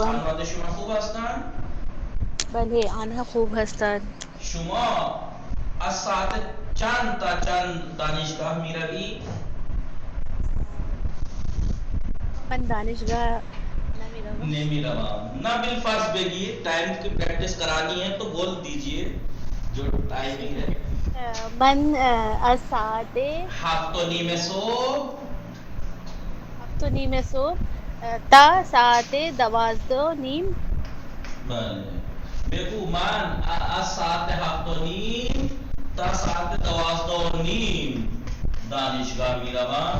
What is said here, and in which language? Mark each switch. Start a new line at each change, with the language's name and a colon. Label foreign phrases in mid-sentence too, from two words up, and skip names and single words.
Persian: خانواده شما خوب هستن؟ بله آنها خوب هستند. شما از ساعت چند تا چند دانشگاه میروی؟ من دانشگاه نمیروم. نمیروم.
Urdu: نہ بالفرض بگیے، ٹائم کی پریکٹس کرانی ہے تو بول دیجئے جو ٹائمنگ ہے.
Persian: من از ساعت 7:30 صبح 7:30 صبح تا ساعت 12:30. بله. بگو من از ساعت 7:30 تا ساعت 12:30 دانشگاه میروم.